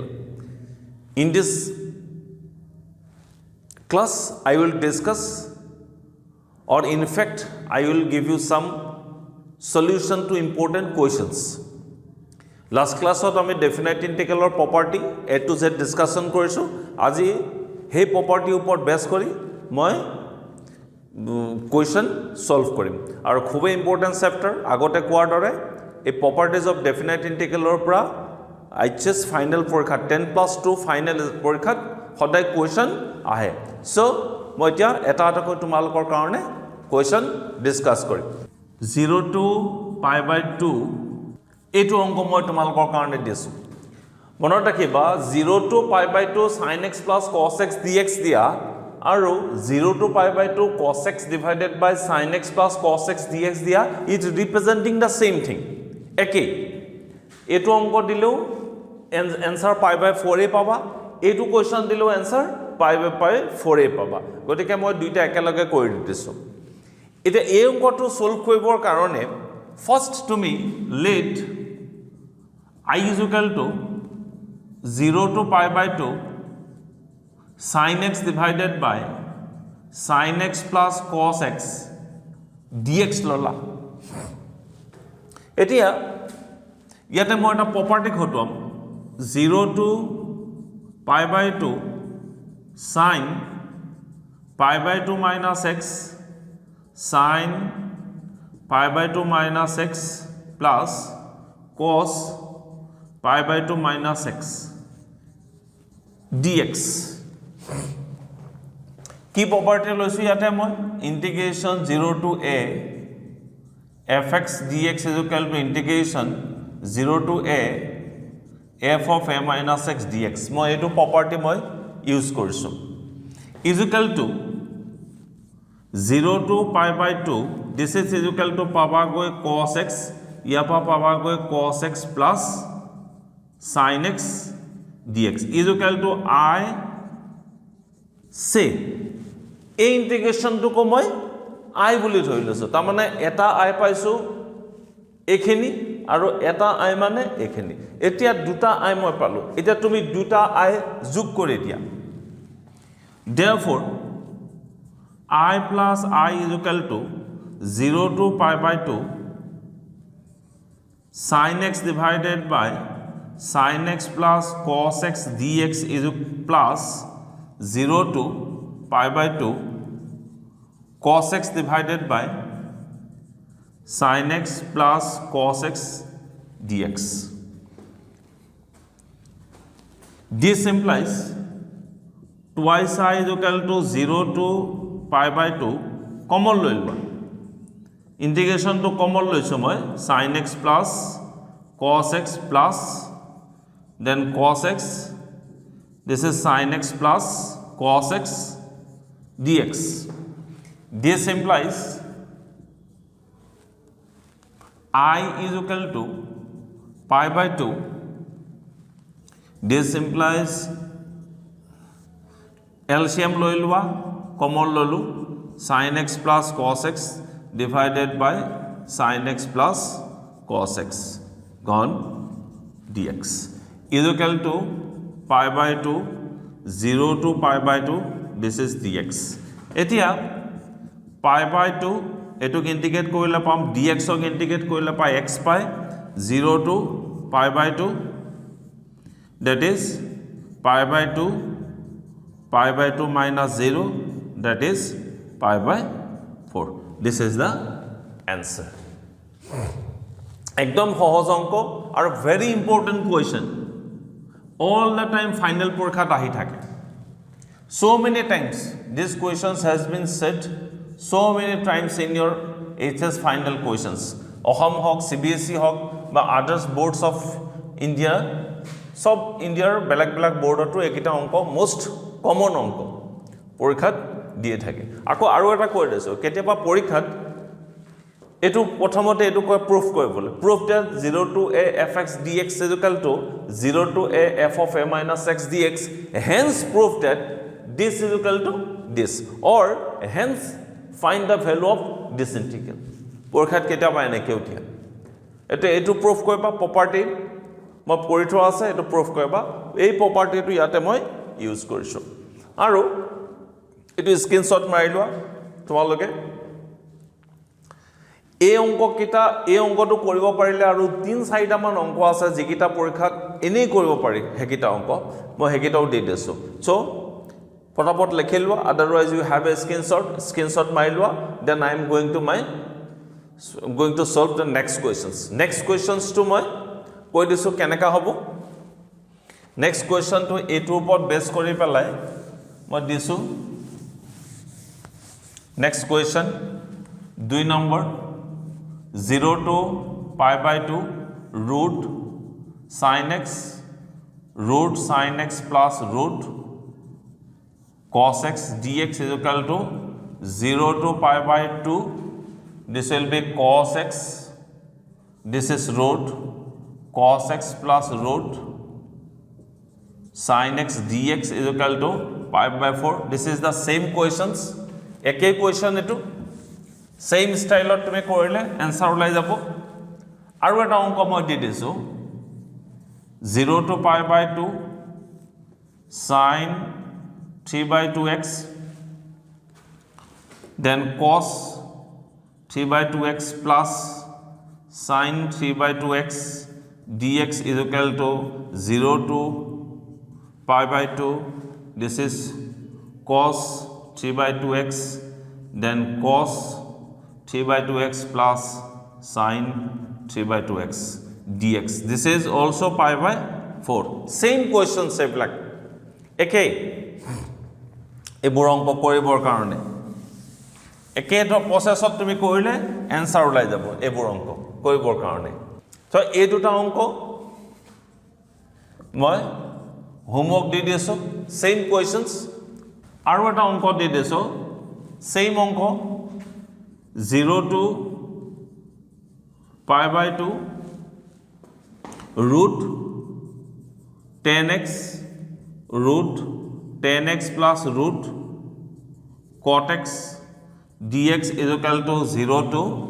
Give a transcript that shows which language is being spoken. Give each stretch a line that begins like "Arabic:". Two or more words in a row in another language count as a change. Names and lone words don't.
English: In this class, I will discuss, or in fact, I will give you some solution to important questions. Last class
Assamese: আমি
English: definite integral property A to Z discussion
Assamese: কৰিছো আজি সেই property ওপৰত বেস কৰি মই
English: question solve
Assamese: কৰিম আৰু খুবেই
English: important chapter
Assamese: আগতে কোৱাৰ দৰে এই
English: properties of definite integral
Assamese: পৰা
English: HS final
Assamese: পৰীক্ষা 10+2 final পৰীক্ষাত সদায় question আহে সো মই এতিয়া এটা কৈ তোমালোকৰ কাৰণে
English: question discuss
Assamese: কৰিম
English: 0 to pi by 2
Assamese: এইটো অংক মই তোমালোকৰ কাৰণে দিছো মনত ৰাখিবা 0
English: to pi by 2 sin x plus cos x dx
Assamese: দিয়া আৰু
English: 0 to pi by 2 cos x divided by sin x plus cos x dx দিয়া it representing the same thing
Assamese: একে এইটো অংক দিলেও
English: answer pi by 4
Assamese: এ পাবা এইটো কোৱেশ্চন দিলেও
English: answer pi by 4
Assamese: এ পাবা গতিকে মই দুইটা একেলগে কৰি দিছো এটা এই অংকটো সলভ কৰিবৰ কাৰণে first তুমি
English: let I is equal to 0 to pi by 2 sin x divided by sin x plus cos x dx
Assamese: ললা এতিয়া ইয়াতে মই এটা প্ৰপাৰ্টি ঘটুৱাম
English: 0 to pi by 2 sin pi by 2 minus x sin pi by 2 minus x plus cos pi by 2 minus x dx
Assamese: কি property লৈছো ইয়াতে মই
English: integration 0 to a fx dx is equal to integration 0 to a f of a minus x dx
Assamese: মই এটো property মই ইউজ কৰিছো
English: is equal to 0 to pi by 2 this is equal to
Assamese: পাবা গৈ
English: cos x
Assamese: ইয়াপা পাবা গৈ
English: cos x plus sin x dx is equal to I
Assamese: say এই ইন্টিগ্রেশনটো কো মই I বুলি ধৰি লৈছো তাৰ মানে এটা I পাইছো এখিনি আৰু এটা I মানে এখিনি এতিয়া দুটা I মই পালো এতিয়া তুমি দুটা I যোগ কৰি দিয়া
English: therefore I plus I is equal to 0 to pi by 2 sin x divided by sin x plus cos x dx is plus 0 to pi by 2 cos x divided by sin x plus cos x dx. This implies twice I is equal to 0 to pi by 2
Assamese: common লৈ লবা integration to common লৈছো মই
English: sin x plus cos x plus then cos x this is sin x plus cos x dx this implies I is equal to pi by 2 this implies
Assamese: LCM লৈ লোৱা common ললো
English: sin x plus cos x divided by sin x plus cos x gone dx is equal to pi by 2 0 to pi by 2 this is dx
Assamese: এতিয়া pi by 2 এটুক ইন্টিগ্রেট কৰিলে পাম
English: dx
Assamese: ক ইন্টিগ্রেট কৰিলে পাই x পাই
English: 0 to pi by 2 that is pi by 2 minus 0 that is pi by 4 this is the answer
Assamese: একদম সহজ অংক আৰু
English: very important question all the time final
Assamese: পৰীক্ষাত আহি থাকে
English: so many times this questions has been said so many times in your HS final questions
Assamese: অসম হক
English: CBSE
Assamese: হক বা
English: others boards of India
Assamese: সব ইন্ডিয়াৰ বেলেগ বেলেগ বোৰ্ডটো একিটা অংক
English: most common অংক
Assamese: পৰীক্ষাত দিয়ে থাকে আকৌ আৰু এটা কৈ দিছো কেতিয়াবা পৰীক্ষাত এটু প্ৰথমতে এটু কয় প্রুফ কৰিবলৈ
English: proof that
Assamese: 0
English: to a fx dx is equal to 0 to a f of a minus x dx hence proof that this is equal to this or hence find the value of this integral
Assamese: পৰীক্ষাত কেতিয়াবা এনেকৈ উঠিয়া এতিয়া এইটো প্ৰুফ কৰিবা প্ৰপাৰ্টি মই কৰি থোৱা আছে এইটো প্ৰুফ কৰিবা এই প্ৰপাৰ্টিটো ইয়াতে মই ইউজ কৰিছোঁ আৰু এইটো স্ক্ৰীনশ্বট মাৰি লোৱা তোমালোকে এই অংককেইটা এই অংকটো কৰিব পাৰিলে আৰু 3-4টা মান অংক আছে যিকেইটা পৰীক্ষাত এনেই কৰিব পাৰি সেইকেইটা অংক মই সেইকেইটাও দি দিছোঁ চ' ফটাফট লিখি লোৱা
English: otherwise you have a screenshot
Assamese: মাৰি লোৱা
English: then I am going to solve the next questions
Assamese: to মই কৈ দিছোঁ কেনেকা হ'ব
English: next questionটো
Assamese: এইটোৰ ওপৰত বেছ কৰি পেলাই মই দিছোঁ
English: next question 2
Assamese: নম্বৰ
English: 0 to pi/2 root sin x plus root cos x dx is equal to 0 to pi/2 this will be cos x this is root cos x plus root sin x dx is equal to pi/4 this is the same questions
Assamese: একেই question এটো same style তুমি কৰিলে answer ওলাই যাব আৰু এটা অংক মই দি দিছোঁ
English: 0 to pi/2 sin 3/2x then cos 3/2x plus sin 3/2x dx is equal to 0 to pi/2 this is cos 3/2x then cos 3/2x plus sin 3/2x dx this is also pi/4 same questions
Assamese: এইবিলাক একেই এইবোৰ অংক কৰিবৰ কাৰণে একেটা প্ৰসেছত তুমি কৰিলে এনসাৰ ওলাই যাব এইবোৰ অংক কৰিবৰ কাৰণে তো এই দুটা অংক মই হোমৱৰ্ক দি দিছোঁ
English: same questions
Assamese: আৰু এটা অংক দি দিছোঁ সেম অংক
English: 0 to pi/2 root 10x plus root cot x dx is equal to 0 to